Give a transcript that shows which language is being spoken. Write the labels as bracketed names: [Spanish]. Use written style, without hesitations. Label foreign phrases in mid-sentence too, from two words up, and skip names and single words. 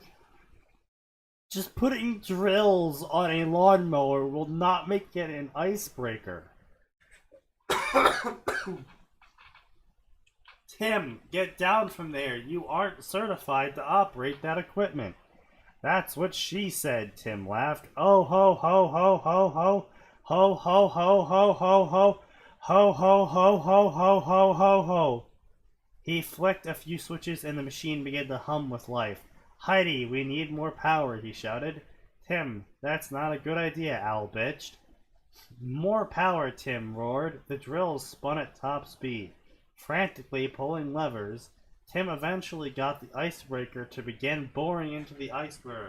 [English] Just putting drills on a lawnmower will not make it an icebreaker. Tim, get down from there. You aren't certified to operate that equipment. That's what she said, Tim laughed. Oh ho ho ho ho ho. Ho ho ho ho ho ho. Ho ho ho ho ho ho ho ho. He flicked a few switches and the machine began to hum with life. Heidi, we need more power, he shouted. Tim, that's not a good idea, Al bitched. More power, Tim roared. The drills spun at top speed. Frantically pulling levers, Tim eventually got the icebreaker to begin boring into the iceberg.